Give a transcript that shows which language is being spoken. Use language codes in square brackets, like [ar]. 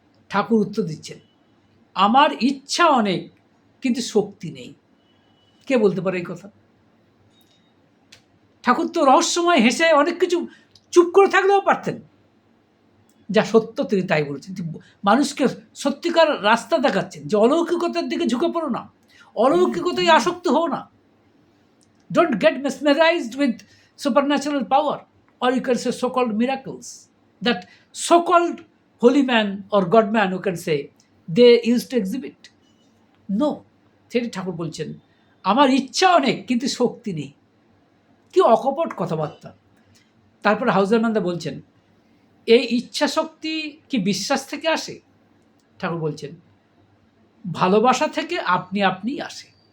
[bn] ঠাকুর উত্তর দিচ্ছেন, আমার ইচ্ছা অনেক, কিন্তু শক্তি নেই। কে বলতে পারে এই কথা? ঠাকুর তো রহস্যময় হেসে অনেক কিছু চুপ করে থাকলেও পারতেন। যা সত্য তিনি তাই বলেছেন। মানুষকে সত্যিকার রাস্তা দেখাচ্ছেন যে অলৌকিকতার দিকে ঝুঁকে পড়ো না, অলৌকিকতায় আসক্ত হও না। [en] Don't get mesmerized with supernatural power, or you can say so-called miracles that so-called holy man or God man who can say they used to exhibit. [bn] No, সেটি ঠাকুর বলছেন, আমার ইচ্ছা অনেক, কিন্তু শক্তি নেই। কি অকপট কথাবার্তা। তারপর হাউজারমানদা বলছেন, এই ইচ্ছা শক্তি কি বিশ্বাস থেকে আসে? ঠাকুর বলছেন, ভালোবাসা থেকে আপনি আপনি আসে।